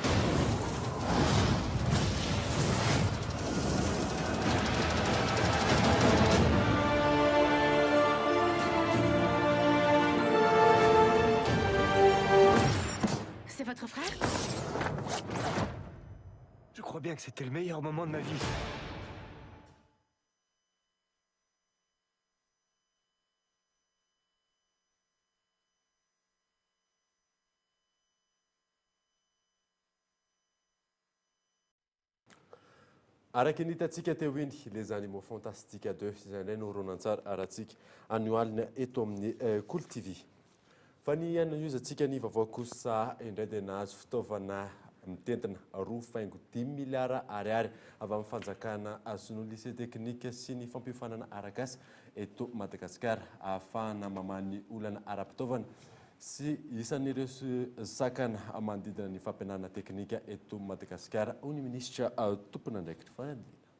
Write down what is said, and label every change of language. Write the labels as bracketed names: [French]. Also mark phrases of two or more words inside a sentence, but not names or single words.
[French] C'est votre frère? Je crois bien que c'était le meilleur moment de ma vie. [Malagasy] Araka ny hitantsika teo iny les animaux fantastique 2 izay indray no horonan-tsara arahantsika anioalina eto amin'ny Cool TV. Fa ny anon'izantsika ny vaovao kosa indray dia nahazo fitaovana mitentina 2.5 miliara ariary avy amin'ny fanjakana azon'ny [French] lycée technique [Malagasy] sy ny fampifanana arakasa eto Madagasikara ahafahana mamany olana ara-pitaovana sy isan'ireo sakana manodidina ny fampianarana teknika eto Madagasikara ho ny minisitra tompona andraikitra fanadina.